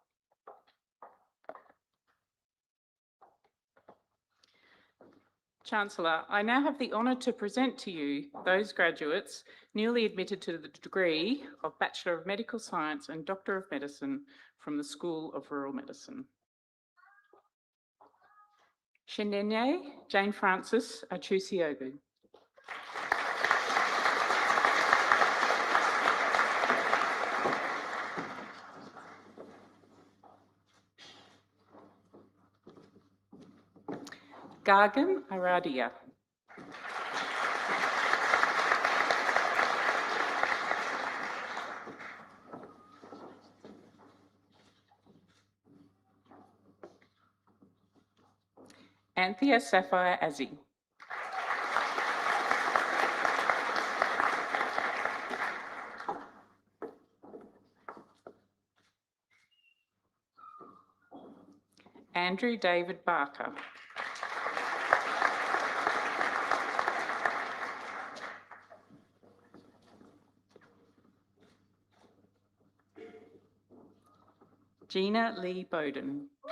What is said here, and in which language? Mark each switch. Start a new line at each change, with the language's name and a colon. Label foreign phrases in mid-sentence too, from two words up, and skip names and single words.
English: Chancellor, I now have the honour to present to you those graduates newly admitted to the degree of Bachelor of Medical Science and Doctor of Medicine from the School of Rural Medicine. Shenenye Jane Frances Achusiogu. Gargan Aradia. Anthea Sapphire Azzi. Andrew David Barker. Gina Lee Bowden.